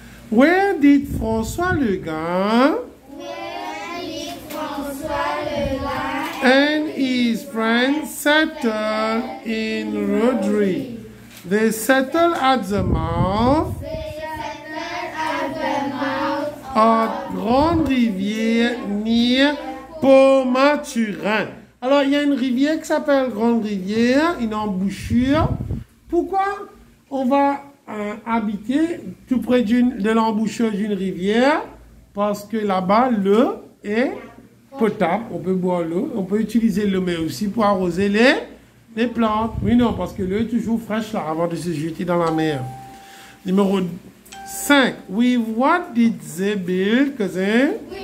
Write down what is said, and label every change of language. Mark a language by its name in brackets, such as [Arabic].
[English] Where did François Legain and his friends settle in Rodrigue? They settled at the mouth of Grande Rivière near Port-Maturin. [French] Alors, il y a une rivière qui s'appelle Grande Rivière, une embouchure. Pourquoi on va habiter tout près de l'embouchure d'une rivière? Parce que là-bas, l'eau est potable. On peut boire l'eau. On peut utiliser l'eau, mais aussi pour arroser les plantes. Oui, non, parce que l'eau est toujours fraîche là, avant de se jeter dans la mer. Numéro 5. [English] With what did they build, cousin?